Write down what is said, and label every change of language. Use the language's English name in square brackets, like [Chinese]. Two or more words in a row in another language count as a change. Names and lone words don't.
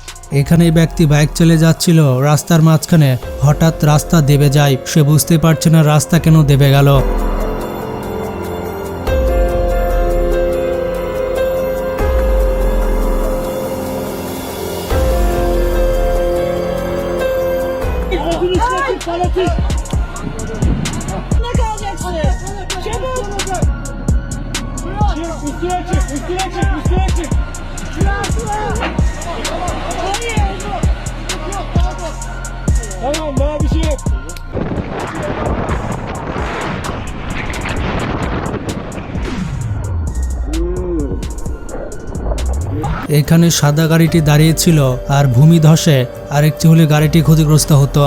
[Bangla] এখানে এই ব্যক্তি বাইক চলে যাচ্ছিল, রাস্তার মাঝখানে হঠাৎ রাস্তা দেবে যায়। সে বুঝতে পারছে না রাস্তা কেন দেবে গেল। [Turkish] Ne kalacaksın? Çabuk! Üstüne çık! Hayır! Tamam, daha bir şey yok. [Bangla] এখানে সাদা গাড়িটি দাঁড়িয়েছিল আর ভূমি ধসে আরেকটি হলে গাড়িটি ক্ষতিগ্রস্ত হতো।